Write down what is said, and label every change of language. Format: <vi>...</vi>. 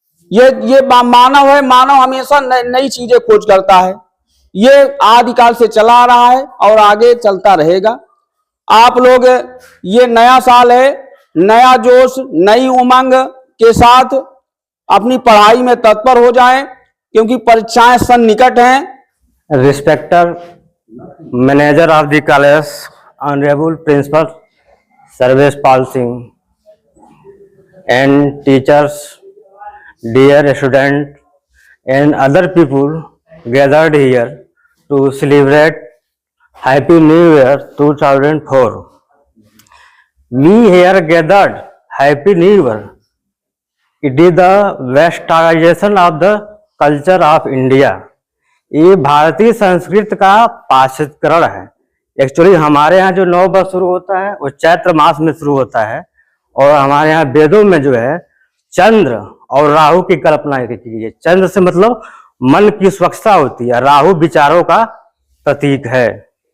<hi>ये मानव है, मानव हमेशा नई चीजें खोज करता है। ये आदिकाल से चला आ रहा है और आगे चलता रहेगा। आप लोग ये नया साल है, नया जोश, नई उमंग के साथ अपनी पढ़ाई में तत्पर हो जाएं, क्योंकि परीक्षाएं सन्निकट हैं।</hi> <en>Respected manager of the college, honorable principal Sarvesh Pal Singh, and teachers, dear student, and other people gathered here to celebrate Happy New Year 2004. We here gathered Happy New Year. It is the westernization of the culture of India.</en> <hi>ये भारतीय संस्कृति का पाश्चात्यकरण है। Actually हमारे यहाँ जो नव वर्ष शुरू होता है वो चैत्र मास में शुरू होता है, और हमारे यहाँ वेदों में जो है चंद्र और राहु की कल्पना की गई है। चंद्र से मतलब मन की स्वच्छता होती है, राहु विचारों का प्रतीक है।</hi>